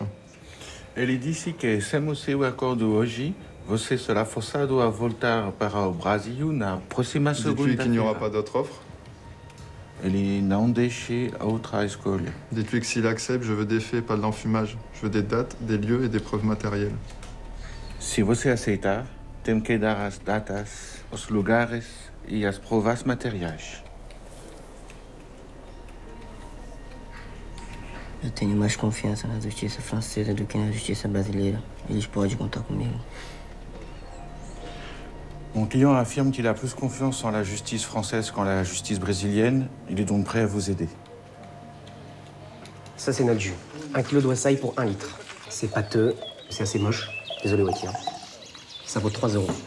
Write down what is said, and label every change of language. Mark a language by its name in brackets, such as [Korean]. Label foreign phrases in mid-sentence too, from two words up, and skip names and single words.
[Portuguese] Ele disse que sem o seu acordo hoje, você será forçado a voltar para o Brasil na próxima segunda-feira. [French] Dites-lui qu'il n'y aura pas d'autre offre. [Portuguese] Ele não deixe outra escolha. [French] Dites-lui que s'il accepte, je veux des faits, pas de l'enfumage. Je veux des dates, des lieux et des preuves matérielles. [Portuguese] Se você aceitar, tem que dar as datas, os lugares e as provas materiais. Eu tenho mais confiança na justiça francesa do que na justiça brasileira. Eles podem contar comigo. [French] Mon client affirme qu'il a plus confiance en la justice française qu'en la justice brésilienne. Il est donc prêt à vous aider. Ça, c'est notre jus. 1 kilo de wassail pour 1 litre. C'est pâteux, c'est assez moche. Désolé, Waki. Hein. Ça vaut 3 €.